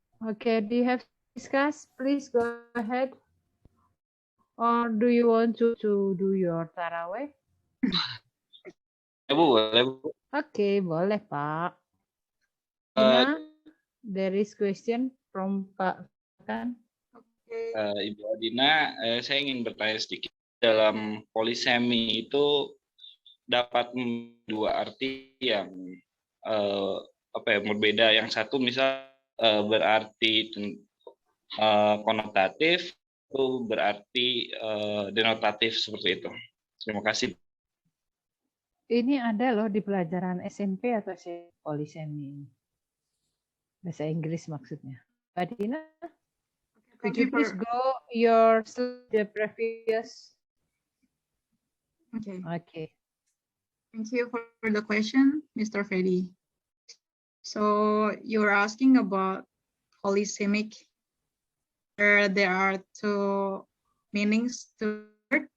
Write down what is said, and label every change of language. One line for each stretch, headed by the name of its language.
English: Okay, do you have to discuss? Please go ahead. Or do you want to do your taraweh?
Indonesian: Bu, boleh Bu. Oke, boleh Pak.
English: Dina, there is question from Pak Kan.
Indonesian: Ibu Adina, saya ingin bertanya sedikit. Dalam polisemi itu dapat dua arti yang berbeda. Yang satu misal berarti konotatif, itu berarti denotatif seperti itu. Terima kasih. Ini ada loh di pelajaran SMP atau polisemi. Bahasa Inggris maksudnya.
English: Mbak Dina, could you please go the previous? Okay. Thank you for the question, Mr. Freddy. So you're asking about polysemic, where there are 2 meanings to word.